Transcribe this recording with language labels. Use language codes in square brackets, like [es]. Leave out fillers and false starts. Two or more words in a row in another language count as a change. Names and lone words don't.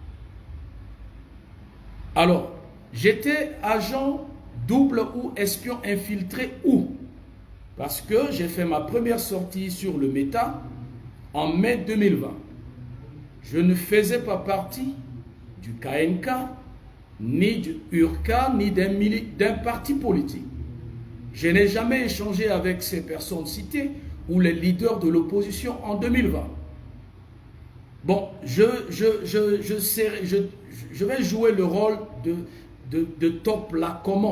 [fr] Alors, j'étais agent double ou espion infiltré où? Parce que j'ai fait ma première sortie sur le Meta en mai 2020. Je ne faisais pas partie du KNK, ni du URCA, ni d'un parti politique. Je n'ai jamais échangé avec ces personnes citées ou les leaders de l'opposition en 2020. Bon, je vais jouer le rôle de top là comment?